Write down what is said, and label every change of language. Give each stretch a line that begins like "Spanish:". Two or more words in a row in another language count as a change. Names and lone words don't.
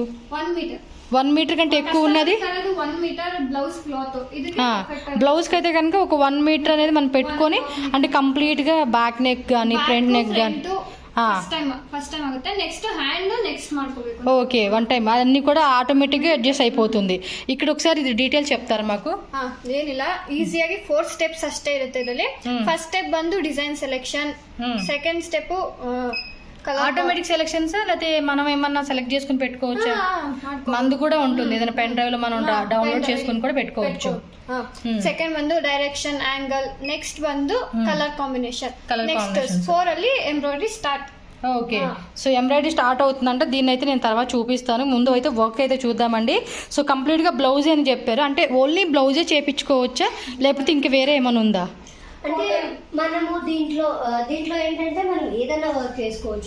Telugu: 1 మీటర్ కంటే ఎక్కువ ఉన్నది బ్లౌజ్ కి అయితే కనుక ఒక 1 మీటర్ అనేది మనం పెట్టుకొని, అంటే కంప్లీట్ గా బ్యాక్ నెక్ కానీ ఫ్రంట్ నెక్ కానీ ఓకే 1 టైం అన్ని కూడా ఆటోమేటిక్ గా అడ్జస్ట్ అయిపోతుంది. ఇక్కడ ఒకసారి ఇది డీటెయిల్ಸ್ చెప్తారా మాకు?
Kannada: ಏನಿಲ್ಲ, ಈಸಿಯಾಗಿ 4 ಸ್ಟೆಪ್ಸ್ ಅಷ್ಟೇ ಇರುತ್ತೆ ಇದರಲ್ಲಿ. ಫಸ್ಟ್ ಸ್ಟೆಪ್ ಬಂದು ಡಿಸೈನ್ ಸೆಲೆಕ್ಷನ್, ಸೆಕೆಂಡ್ ಸ್ಟೆಪ್
Telugu: ఆటోమేటిక్ సెలెక్షన్స్, లేకపోతే మనం ఏమన్నా సెలెక్ట్ చేసుకుని పెట్టుకోవచ్చు. మందు కూడా ఉంటుంది, ఏదైనా పెన్ డ్రైవ్ లో మనం డౌన్లోడ్ చేసుకుని కూడా పెట్టుకోవచ్చు.
Kannada: ಸೆಕೆಂಡ್ ಬಂದು ಡೈರೆಕ್ಷನ್, ಆಂಗಲ್, ನೆಕ್ಸ್ಟ್ ಬಂದು ಕಲರ್ ಕಾಂಬಿನೇಷನ್, ನೆಕ್ಸ್ಟ್ 4 ಅಲ್ಲಿ ಎಂಬ್ರಾಯ್ಡರಿ ಸ್ಟಾರ್ಟ್.
Telugu: ఓకే, సో ఎంబ్రాయిడరీ స్టార్ట్ అవుతుందంటే దీన్ని అయితే నేను తర్వాత చూపిస్తాను. ముందు అయితే వర్క్ అయితే చూద్దామండి. సో కంప్లీట్గా బ్లౌజే అని చెప్పారు, అంటే ఓన్లీ బ్లౌజే చేయించుకోవచ్చా లేకపోతే ఇంక వేరే ఏమైనా ఉందా? అంటే మనము దీంట్లో ఏంటంటే మనం ఏదైనా వర్క్ చేసుకోవచ్చు.